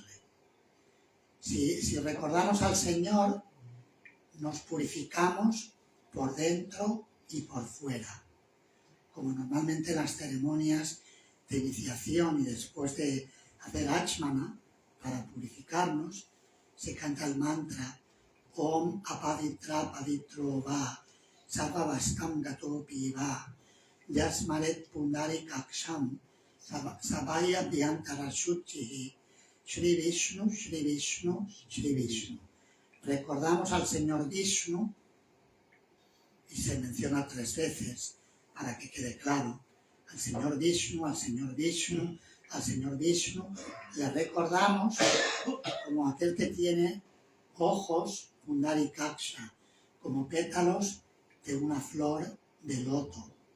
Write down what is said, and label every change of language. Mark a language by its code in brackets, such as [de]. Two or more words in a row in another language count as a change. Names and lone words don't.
[es] Si recordamos al Señor, nos purificamos por dentro y por fuera. Como normalmente en las ceremonias de iniciación y después de hacer Achmana, para purificarnos, se canta el mantra [sa] Om Apavitra Pavitro Va Sarvavastam Gatopi Va Yasmaret Pundari Kaksham Sabaya Vyantara Shuchihi Shri Vishnu, Shri Vishnu, Shri Vishnu. [es] Recordamos al Señor Vishnu y se menciona 3 veces para que quede claro. Al Señor Vishnu, al Señor Vishnu, al Señor Vishnu. Le recordamos como aquel que tiene ojos, Pundari Kaksha, como pétalos de una flor de loto.